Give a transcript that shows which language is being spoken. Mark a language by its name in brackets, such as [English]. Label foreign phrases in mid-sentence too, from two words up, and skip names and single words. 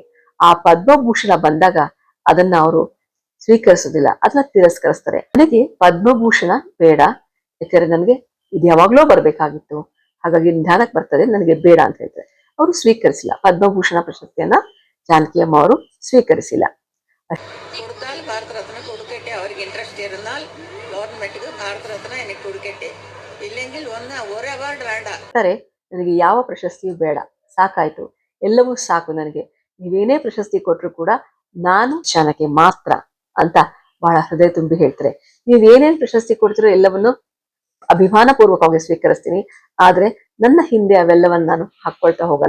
[Kannada] ಆ ಪದ್ಮಭೂಷಣ ಬಂದಾಗ ಅದನ್ನ ಅವರು ಸ್ವೀಕರಿಸೋದಿಲ್ಲ, ಅದನ್ನ ತಿರಸ್ಕರಿಸ್ತಾರೆ. ನನಗೆ ಪದ್ಮಭೂಷಣ ಬೇಡ, ಯಾಕಂದ್ರೆ ನನಗೆ ಇದು ಯಾವಾಗ್ಲೂ ಬರ್ಬೇಕಾಗಿತ್ತು, ಹಾಗಾಗಿ ನಿಧಾನಕ್ಕೆ ಬರ್ತದೆ, ನನಗೆ ಬೇಡ ಅಂತ ಹೇಳ್ತಾರೆ. ಅವರು ಸ್ವೀಕರಿಸಿಲ್ಲ ಪದ್ಮಭೂಷಣ ಪ್ರಶಸ್ತಿಯನ್ನ. ಜಾನಕಿ ಅಮ್ಮ ಅವರು ಸ್ವೀಕರಿಸಿಲ್ಲ. [Malayalam] ഭാരത രത്ന കൊടുക്കട്ടെ, അവർക്ക് ഇൻട്രസ്റ്റ് ഇരുന്നാൽ ഗവൺമെന്റ് ഭാരത രത്ന എനിക്ക് കൊടുക്കട്ടെ, ഇല്ലെങ്കിൽ ഒരു അവാർഡ് വേണ്ട. [Kannada] ನನಗೆ ಯಾವ ಪ್ರಶಸ್ತಿಯೂ ಬೇಡ, ಸಾಕಾಯ್ತು, ಎಲ್ಲವೂ ಸಾಕು ನನಗೆ, ನೀವೇನೇ ಪ್ರಶಸ್ತಿ ಕೊಟ್ರು ಕೂಡ ನಾನು ಜಾನಕಿ ಮಾತ್ರ ಅಂತ ಬಹಳ ಹೃದಯ ತುಂಬಿ ಹೇಳ್ತಾರೆ. ನೀವೇನೇನ್ ಪ್ರಶಸ್ತಿ ಕೊಡ್ತಿರೋ ಎಲ್ಲವನ್ನು ಅಭಿಮಾನ ಪೂರ್ವಕವಾಗಿ ಸ್ವೀಕರಿಸ್ತೀನಿ, ಆದ್ರೆ ನನ್ನ ಹಿಂದೆ ಅವೆಲ್ಲವನ್ನ ನಾನು ಹಾಕೊಳ್ತಾ ಹೋಗಲ್ಲ.